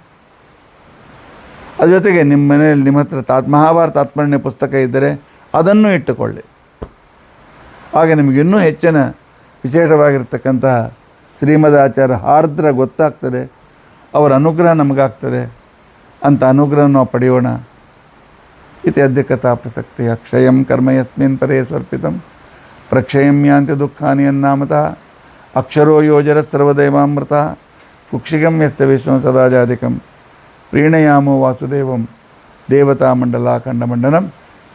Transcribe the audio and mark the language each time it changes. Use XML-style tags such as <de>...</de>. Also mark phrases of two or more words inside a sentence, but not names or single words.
<kn>ಅದ್ರ ಜೊತೆಗೆ ನಿಮ್ಮ ಮನೆಯಲ್ಲಿ ನಿಮ್ಮ ಹತ್ರ ಮಹಾಭಾರತ ತಾತ್ಪರ್ಯ ಪುಸ್ತಕ ಇದ್ದರೆ ಅದನ್ನು ಇಟ್ಟುಕೊಳ್ಳಿ. ಹಾಗೆ ನಿಮಗಿನ್ನೂ ಹೆಚ್ಚಿನ ವಿಶೇಷವಾಗಿರ್ತಕ್ಕಂತಹ ಶ್ರೀಮದ್ ಆಚಾರ್ಯ ಆರ್ದ್ರ ಗೊತ್ತಾಗ್ತದೆ, ಅವರ ಅನುಗ್ರಹ ನಮಗಾಗ್ತದೆ. ಅಂಥ ಅನುಗ್ರಹ ನಾವು ಪಡೆಯೋಣ.</kn> <sa>ಇತಿ ಅದ್ಯ ಕಥಾ ಪ್ರಸಕ್ತಿ. ಅಕ್ಷಯಂ ಕರ್ಮ ಯಸ್ಮಿನ್ ಪರೇ ಸ್ವರ್ಪಿತಂ ಪ್ರಕ್ಷಯಂ ಯಾಂತಿ ದುಃಖಾನಿ ಅನ್ನಾಮತಃ ಅಕ್ಷರೋ ಯೋಜರ ಸರ್ವದೇವಾಮೃತ ಕುಕ್ಷಿಗಂ ಯಸ್ಯ ವಿಶ್ವಂ ಸದಾ ಜಾಧಿಕಂ ಪ್ರೀಣಯಾಮೋ ವಾಸುದೇವಂ ದೇವತಾಮಂಡಲ ಖಂಡಮಂಡನಂ.</sa>